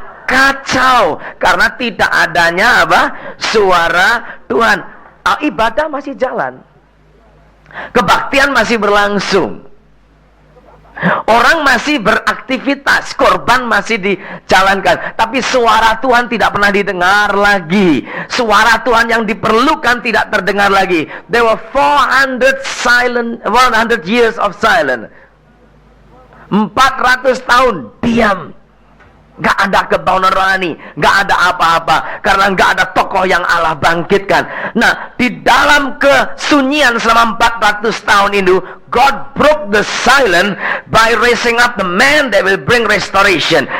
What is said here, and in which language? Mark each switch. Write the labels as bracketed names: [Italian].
[Indonesian] Kacau, karena tidak adanya suara Tuhan. Ibadah masih jalan, kebaktian masih berlangsung, orang masih beraktivitas, korban masih dijalankan, tapi suara Tuhan tidak pernah didengar lagi. Suara Tuhan yang diperlukan tidak terdengar lagi. [English] There were 400 years of silence. [Indonesian] 400 tahun diam. Gak ada kebaunan rohani, gak ada apa-apa, karena gak ada tokoh yang Allah bangkitkan. Nah, di dalam kesunyian selama 400 tahun itu, [English] God broke the silence by raising up the man that will bring restoration.